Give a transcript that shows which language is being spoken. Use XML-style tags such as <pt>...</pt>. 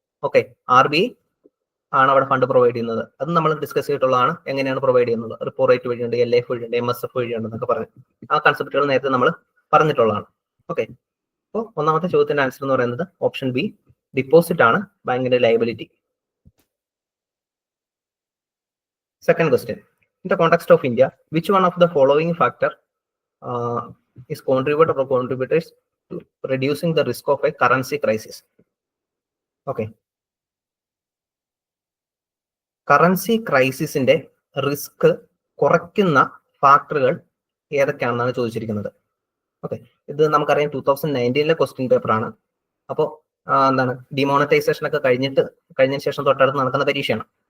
<ml>Okay, RBI ആണ് അവിടെ fund provide ചെയ്യുന്നത്. അത് നമ്മൾ ഡിസ്കസ് ചെയ്തിട്ടുള്ളതാണ്. എങ്ങനെയാണ് പ്രൊവൈഡ് ചെയ്യുന്നത്? റിപ്പോ റേറ്റ് വഴിയുണ്ട്, LF വഴിയുണ്ട്, MSF വഴിയുണ്ട് എന്നൊക്കെ പറഞ്ഞു. ആ കൺസെപ്റ്റുകൾ നേരത്തെ നമ്മൾ പറഞ്ഞിട്ടുള്ളതാണ്. ഓക്കെ, അപ്പോൾ ഒന്നാമത്തെ ചോദ്യത്തിന്റെ ആൻസർ എന്ന് പറയുന്നത് ഓപ്ഷൻ ബി, ഡിപ്പോസിറ്റ് ആണ് ബാങ്കിന്റെ liability.</ml> <en>Second question. In the context of India, which one of the following factor is contributors to reducing the risk of a currency crisis? Okay.</en> <ml>Currency ക്രൈസിസിന്റെ risk കുറയ്ക്കുന്ന ഫാക്ടറുകൾ ഏതൊക്കെയാണെന്നാണ് ചോദിച്ചിരിക്കുന്നത്. Okay, ഇത് നമുക്കറിയാം 2019 question paper ആണ്. അപ്പോൾ എന്താണ് demonetisation ഒക്കെ കഴിഞ്ഞതിന് ശേഷം തൊട്ടടുത്ത് നടക്കുന്ന പരീക്ഷയാണ്.</ml>